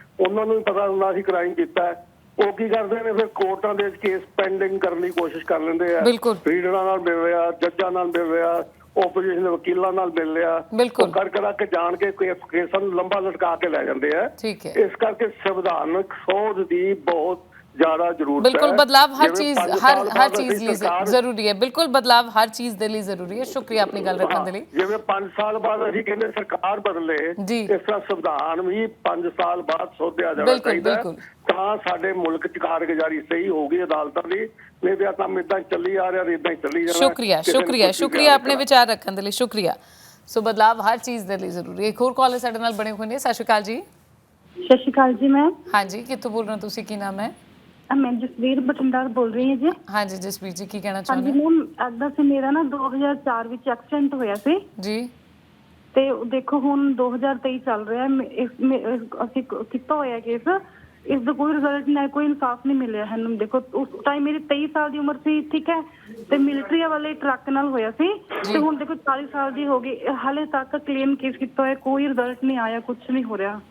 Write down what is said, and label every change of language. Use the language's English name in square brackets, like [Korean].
[Punjabi] ਉਹਨਾਂ ਨੂੰ ਵੀ ਪਤਾ ਹੁੰਦਾ ਅਸੀਂ ਕ੍ਰਾਈਮ ਕੀਤਾ ਹੈ, ਉਹ ਕੀ ਕਰਦੇ ਨੇ, ਫਿਰ ਕੋਰਟਾਂ ਦੇ ਵਿੱਚ ਕੇਸ ਪੈਂਡਿੰਗ ਕਰਨ ਦੀ ਕੋਸ਼ਿਸ਼ ਕਰ ਲੈਂਦੇ ਆ। ਰੀਡਰਾਂ ਨਾਲ ਮਿਲ ਰਿਹਾ, ਜੱਜਾਂ ਨਾਲ ਮਿਲ ਰਿਹਾ, ਓਪੋਜੀਸ਼ਨ ਦੇ ਵਕੀਲਾਂ ਨਾਲ ਮਿਲ ਲਿਆ, ਕਰ ਕੇ ਜਾਣ ਕੇ ਕੇਸਾਂ ਨੂੰ ਲੰਬਾ ਲਟਕਾ ਕੇ ਲੈ ਜਾਂਦੇ ਆ। ਇਸ ਕਰਕੇ ਸੰਵਿਧਾਨਕ ਸੋਧ ਦੀ ਬਹੁਤ [Hindi] ज्यादा जरूरत है। [Punjabi] बिल्कुल बदलाव हर चीज ਲਈ ਜ਼ਰੂਰੀ ਹੈ। ਬਿਲਕੁਲ ਬਦਲਾਵ ਹਰ ਚੀਜ਼ ਦੇ ਲਈ ਜ਼ਰੂਰੀ ਹੈ। ਸ਼ੁਕਰੀਆ ਆਪਣੀ ਗੱਲ ਰੱਖਣ ਦੇ ਲਈ। ਜਿਵੇਂ 5 ਸਾਲ ਬਾਅਦ ਅਸੀਂ ਕਹਿੰਦੇ ਸਰਕਾਰ ਬਦਲੇ, ਇਸ ਤਰ੍ਹਾਂ ਸੰਵਿਧਾਨ ਵੀ 5 ਸਾਲ ਬਾਅਦ ਸੋਧਿਆ ਜਾਣਾ ਚਾਹੀਦਾ ਤਾਂ ਸਾਡੇ ਮੁਲਕ ਚ ਕਾਰਗੁਜ਼ਾਰੀ ਸਹੀ ਹੋਊਗੀ ਅਦਾਲਤਾਂ ਦੀ। ਨਹੀਂ ਤਾਂ ਕੰਮ ਇਦਾਂ ਚੱਲੀ ਆ ਰਿਹਾ, ਇਦਾਂ ਹੀ ਚੱਲੀ ਜਾਣਾ। ਸ਼ੁਕਰੀਆ ਆਪਣੇ ਵਿਚਾਰ ਰੱਖਣ ਦੇ ਲਈ। ਸ਼ੁਕਰੀਆ। ਸੋ ਬਦਲਾਵ ਹਰ ਚੀਜ਼ ਦੇ ਲਈ ਜ਼ਰੂਰੀ ਹੈ। ਇੱਕ ਹੋਰ ਕਾਲਰ ਸਾਡੇ ਨਾਲ ਬਣੇ ਹੋਏ ਨੇ। ਸਤਿ ਸ਼੍ਰੀ ਅਕਾਲ ਜੀ। ਸਤਿ ਸ਼੍ਰੀ ਅਕਾਲ ਜੀ ਮੈਮ। ਹਾਂਜੀ, ਕਿੱਥੋਂ ਬੋਲ ਰਹੇ ਹੋ ਤੁਸੀਂ? ਕੀ ਨਾਮ ਹੈ? [Hindi] मैं जसवीर बठिंडा बोल रही हूँ जी। हाँ जी जसवीर जी, की कहना चाहते हैं? [Punjabi] मैम अदा से मेरा ना 2004 ਵਿੱਚ ਐਕਸੀਡੈਂਟ ਹੋਇਆ ਸੀ ਜੀ, ਤੇ ਦੇਖੋ ਹੁਣ 2023 ਚੱਲ ਰਿਹਾ ਹੈ। ਅਸੀਂ ਕੀਤਾ ਹੋਇਆ ਕੇਸ, ਇਸ ਦਾ ਕੋਈ ਰਿਜ਼ਲਟ ਨਹੀਂ, ਕੋਈ ਇਨਸਾਫ ਨਹੀਂ ਮਿਲਿਆ ਹੈ। ਦੇਖੋ ਉਸ ਟਾਈਮ ਮੇਰੀ 23 ਸਾਲ ਦੀ ਉਮਰ ਸੀ, ਠੀਕ ਹੈ, ਤੇ ਮਿਲਟਰੀ ਵਾਲੇ ਟਰੱਕ ਨਾਲ ਹੋਇਆ ਸੀ, ਤੇ ਹੁਣ ਦੇਖੋ 40 ਸਾਲ ਦੀ ਹੋ ਗਈ, ਹਾਲੇ ਤੱਕ ਕਲੇਮ ਕੇਸ ਕੀਤਾ ਹੋਇਆ, ਕੋਈ ਰਿਜ਼ਲਟ ਨਹੀਂ ਆਇਆ, ਕੁਝ ਨਹੀਂ ਹੋ ਰਿਹਾ।